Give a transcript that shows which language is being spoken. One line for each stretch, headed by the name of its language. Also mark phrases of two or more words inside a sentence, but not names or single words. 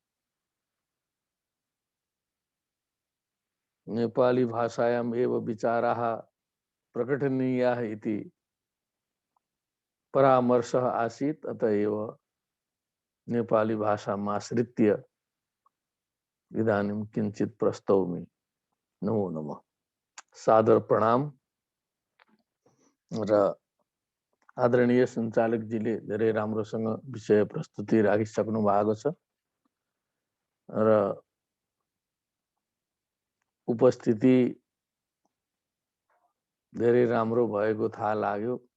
Sanskrit: नेपाली भाषायाम् एव विचाराः प्रकटनीयाः इति परामर्शः आसीत्, अतः एव नेपाली भाषामाश्रित्य इदानीं किंचित प्रस्तौमि। नमो नमः।
Nepali: सादर प्रणाम। र आदरणीय सञ्चालकजीले धेरै राम्रोसँग विषय प्रस्तुति राखिसक्नु भएको छ र उपस्थिति धेरै राम्रो भएको थाहा लाग्यो।